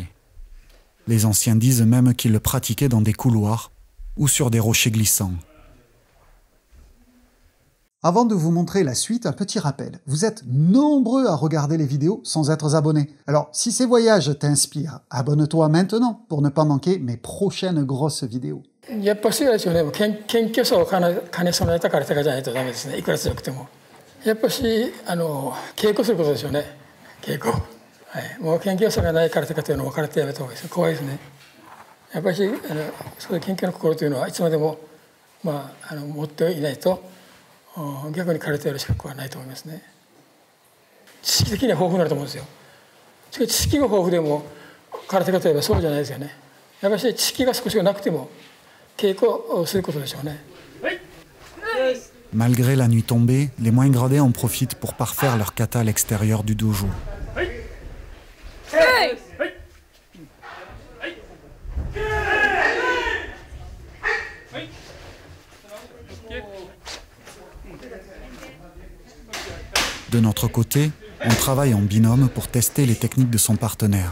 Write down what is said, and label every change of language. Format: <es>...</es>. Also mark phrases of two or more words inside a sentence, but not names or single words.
<fr>Les anciens disent même qu'il le pratiquait dans des couloirs ou sur des rochers glissants. Avant de vous montrer la suite, un petit rappel. Vous êtes nombreux à regarder les vidéos sans être abonnés. Alors, si ces voyages t'inspirent, abonne-toi maintenant pour ne pas manquer mes prochaines grosses vidéos.</fr> <ja>やっぱしあれですよね、謙虚さを兼ね備えた空手家じゃないとダメですね、いくら強くても。やっぱし稽古することでしょうね、稽古。はい、もう謙虚さがない空手家というのは空手やめた方がいいです。怖いですね。やっぱりそういう謙虚な心というのはいつまでも、持っていないと逆に空手やる資格はないと思いますね。知識的には豊富になると思うんですよ。しかし知識が豊富でも空手家といえばそうじゃないですよね。やっぱり知識が少しなくても稽古をすることでしょうね。</ja> <fr>Malgré la nuit tombée, les moins gradés en profitent pour parfaire leur kata à l'extérieur du dojo. De notre côté, on travaille en binôme pour tester les techniques de son partenaire.</fr>